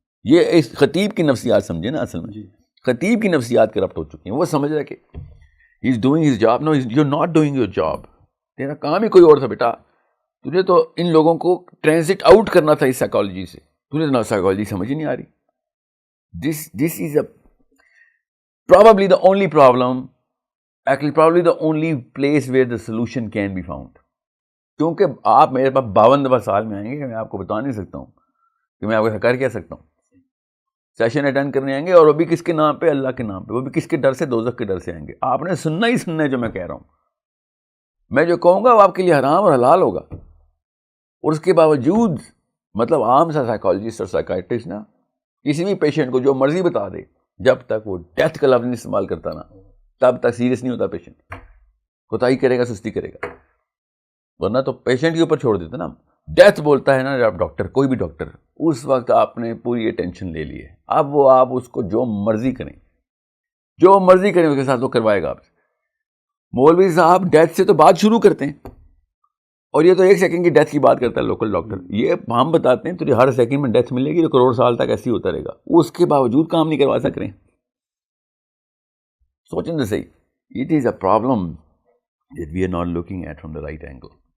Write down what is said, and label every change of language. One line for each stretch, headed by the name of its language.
Urdu: یہ اس خطیب کی نفسیات سمجھے نا, اصل میں خطیب کی نفسیات کرپٹ ہو چکی ہیں. وہ سمجھ رہا ہے کہ
English: He is doing his job. No, you are not doing your job.
Urdu: تیرا کام ہی کوئی اور تھا بیٹا. تجھے تو ان لوگوں کو ٹرانزٹ آؤٹ کرنا تھا اس سائیکالوجی سے. تجھے تو سائیکالوجی سمجھ ہی نہیں آ رہی.
English: This is probably the only problem, actually probably the only place where the solution can be found.
Urdu: کیونکہ آپ میرے پاس 52 دفعہ سال میں آئیں گے کہ میں آپ کو بتا نہیں سکتا ہوں کہ میں آپ کو کر کیا سکتا ہوں. سیشن اٹینڈ کرنے آئیں گے, اور وہ بھی کس کے نام پہ, اللہ کے نام پہ. وہ بھی کس کے ڈر سے, دوزخ کے ڈر سے آئیں گے. آپ نے سننا ہی سننا ہے جو میں کہہ رہا ہوں. میں جو کہوں گا وہ آپ کے لیے حرام اور حلال ہوگا. اور اس کے باوجود مطلب عام سا سائیکالوجسٹ اور سائیکائٹرسٹ نا کسی بھی پیشنٹ کو جو مرضی بتا دے, جب تک وہ ڈیتھ کا لفظ نہیں استعمال کرتا نا تب تک سیریس نہیں ہوتا پیشنٹ. کوتاہی کرے گا, سستی کرے گا, ورنہ تو پیشنٹ کے اوپر چھوڑ دیتے نا. ڈیتھ بولتا ہے نا جب ڈاکٹر, کوئی بھی ڈاکٹر, اس وقت آپ نے پوری اٹینشن لے لی ہے. اب وہ آپ اس کو جو مرضی کریں, جو مرضی کریں اس کے ساتھ وہ کروائے گا آپ سے. مولوی صاحب ڈیتھ سے تو بات شروع کرتے ہیں, اور یہ تو 1 سیکنڈ کی ڈیتھ کی بات کرتا ہے لوکل ڈاکٹر. یہ ہم بتاتے ہیں تجھے ہر سیکنڈ میں ڈیتھ ملے گی, جو کروڑ سال تک ایسی ہوتا رہے گا. اس کے باوجود کام نہیں کروا سک رہے. سوچیں تو صحیح.
English: It is a problem that we are not looking at from the right angle.